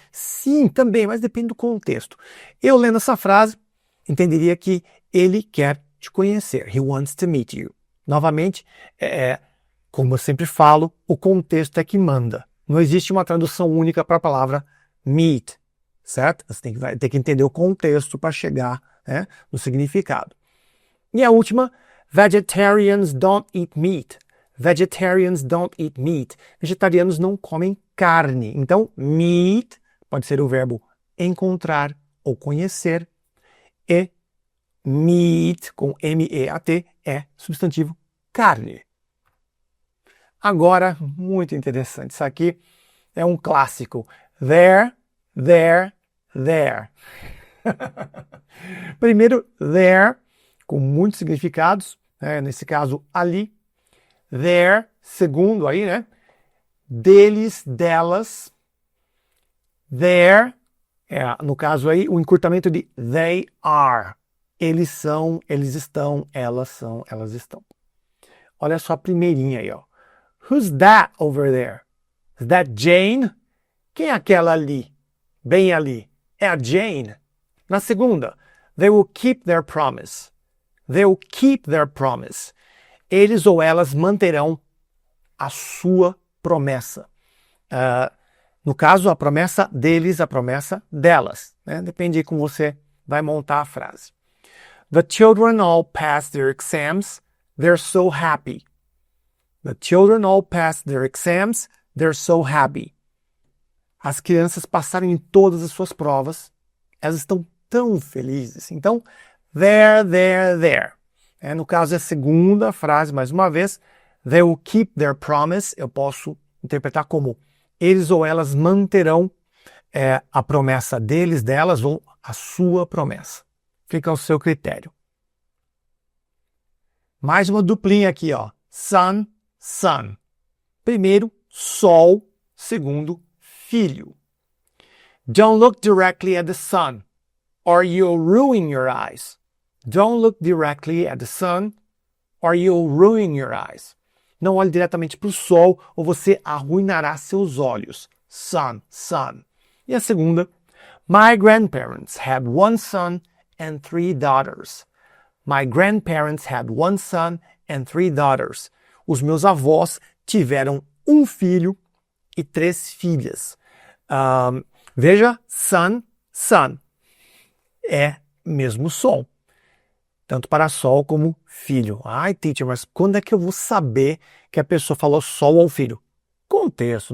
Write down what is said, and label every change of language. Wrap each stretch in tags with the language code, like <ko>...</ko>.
<pt>Sim, também, mas depende do contexto. Eu lendo essa frase, entenderia que ele quer te conhecer.</pt> <en>He wants to meet you.</en> <pt>Novamente, como eu sempre falo, o contexto é que manda. Não existe uma tradução única para a palavra meet, certo? Você vai ter que entender o contexto para chegar, né, no significado. E a última,</pt> <en>vegetarians don't eat meat. Vegetarians don't eat meat.</en> <pt>Vegetarianos não comem carne. Então, meet pode ser o verbo encontrar ou conhecer. E meat, com M-E-A-T, é substantivo carne. Agora, muito interessante. Isso aqui é um clássico.</pt> <en>There, there, there.</en> <pt>Primeiro, there, com muitos significados. Nesse caso, ali. There, segundo aí, né? Deles, delas. There, no caso aí, o encurtamento de they are. Eles são, eles estão, elas são, elas estão. Olha só a primeirinha aí, ó.</pt> <en>Who's that over there? Is that Jane?</en> <pt>Quem é aquela ali? Bem ali. É a Jane. Na segunda,</pt> <en>they will keep their promise. They will keep their promise.</en> <pt>Eles ou elas manterão a sua promessa. No caso, a promessa deles, a promessa delas. Né? Depende de como você vai montar a frase.</pt> <en>The children all passed their exams. They're so happy. The children all passed their exams. They're so happy.</en> <pt>As crianças passaram em todas as suas provas. Elas estão tão felizes. Então, there, there, there. No caso, é a segunda frase, mais uma vez.</pt> <en>They will keep their promise.</en> <pt>Eu posso interpretar como eles ou elas manterão a promessa deles, delas, ou a sua promessa. Fica ao seu critério. Mais uma duplinha aqui, ó. Sun, sun. Primeiro, sol. Segundo, filho.</pt> <en>Don't look directly at the sun, or you'll ruin your eyes. Don't look directly at the sun, or you'll ruin your eyes.</en> <pt>Não olhe diretamente para o sol, ou você arruinará seus olhos.</pt> <en>Sun, sun.</en> <pt>E a segunda,</pt> <en>my grandparents had one son and 3 daughters. My grandparents had one son and 3 daughters.</en> <pt>Os meus avós tiveram um filho e 3 filhas. Veja, sun, sun. É mesmo som. Tanto para sol como filho. Ai, teacher, mas quando é que eu vou saber que a pessoa falou sol ou filho? Contexto.</pt>